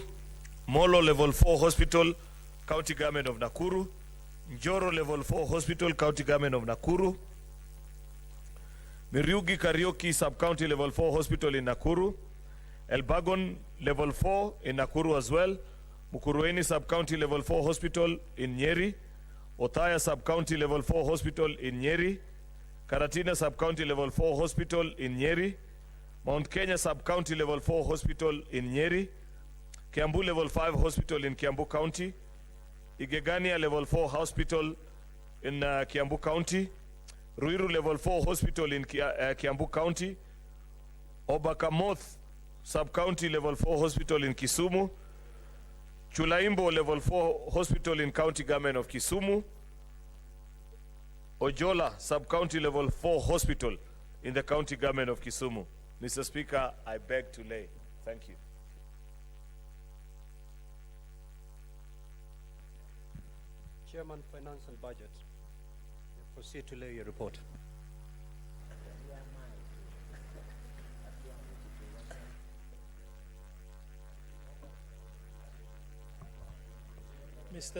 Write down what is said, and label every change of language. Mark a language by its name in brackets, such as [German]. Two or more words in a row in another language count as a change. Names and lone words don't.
[English] Molo Level 4 Hospital, County Government of Nakuru. Njoro Level 4 Hospital, County Government of Nakuru. Miriugi Karaoke Sub-County Level 4 Hospital in Nakuru. Elbagon Level 4 in Nakuru as well. Mukurweni Sub-County Level 4 Hospital in Nyeri. Othaya Sub-County Level 4 Hospital in Nyeri. Karatina Sub-County Level 4 Hospital in Nyeri. Mount Kenya Sub-County Level 4 Hospital in Nyeri. Kiambu Level 5 Hospital in Kiambu County. Igegania Level 4 Hospital in Kiambu County. Ruiru Level 4 Hospital in Kiambu County. Obakamoth Sub-County Level 4 Hospital in Kisumu. Chulaimbo Level 4 Hospital in County Government of Kisumu. Ojola Sub-County Level 4 Hospital in the County Government of Kisumu. Mr. Speaker, I beg to lay. Thank you. Chairman, Finance and Budget. Proceed to lay your report. Mr.